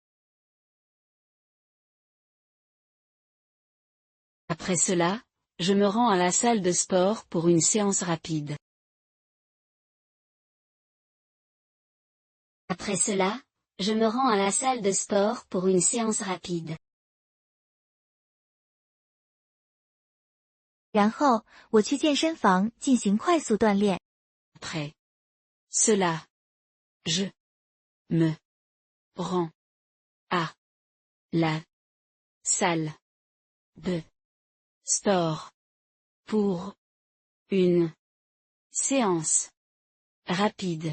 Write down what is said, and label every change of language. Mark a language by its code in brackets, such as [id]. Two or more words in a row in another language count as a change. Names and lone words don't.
[fr] Après cela, je me rends à la salle de sport pour une séance rapide. Après cela, je me rends à la salle de sport pour une séance rapide. [zh] 然后，我去健身房进行快速锻炼。 [fr] Après cela, je me rends à la salle de sport pour une séance rapide.